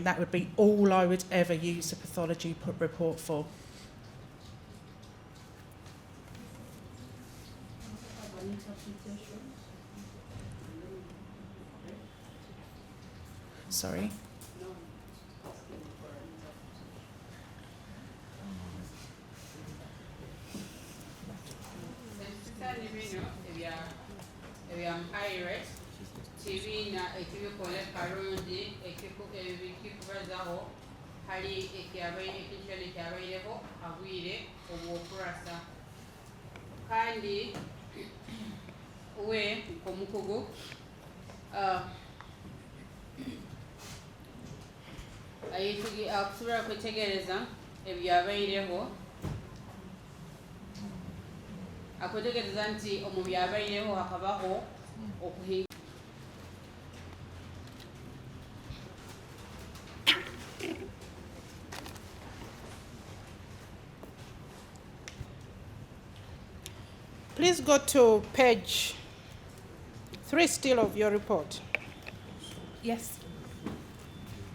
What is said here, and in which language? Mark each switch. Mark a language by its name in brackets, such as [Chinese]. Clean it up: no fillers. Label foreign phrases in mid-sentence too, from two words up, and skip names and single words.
[English] That would be all I would ever use a pathology report for. Have an interpretation. Sorry. No, asking for an interpretation. [Tooro] Ebisani bino ebyampaire kibiina ekibikola kalungi ekikubazaho hali ekintu ekyabaireho abwire obwokurasa kandi we nk'omukugu akusobola kwetegereza ebyabaireho akwetegereza nti omu byabaireho hakabaho okuhinga. [English] Please go to page 3 still of your report.